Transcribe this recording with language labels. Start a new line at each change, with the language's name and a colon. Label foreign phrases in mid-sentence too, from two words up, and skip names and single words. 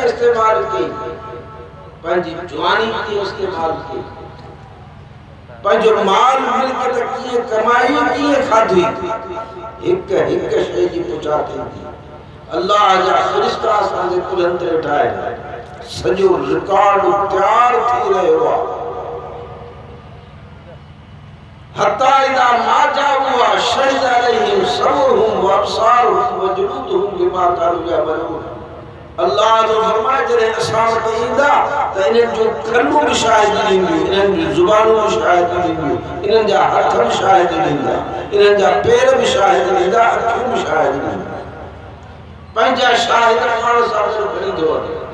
Sindhi: इस्तेमाल कई पंहिंजी जवानी कीअं इस्तेमाल कई पंहिंजो माल मिल्कियत कीअं कमाई कीअं खाधी हिकु शइ जी पुछा थींदी अल्लाह जा फ़रिश्ता असांजे कुलनि ते वेठा आहिनि सॼो रिकॉर्ड तयारु थी रहियो आहे
Arabic: حتى إذا ما جاءوها شهد عليهم سمعهم وأبصارهم وجلودهم بما كانوا يعملون
Sindhi: अल्लाह जो फरमाए जॾहिं असां वटि ईंदा त इन्हनि जो कनूं बि शाहिदी ॾींदियूं इन्हनि जूं ज़ुबानूं बि शाहिदी ॾींदियूं इन्हनि जा हथ बि शाहिदी ॾींदा इन्हनि जा पेर बि शाहिदी ॾींदा अखियूं बि शाहिदी ॾींदा पंहिंजा शाहिद पाण सां गॾु खणी थो वञे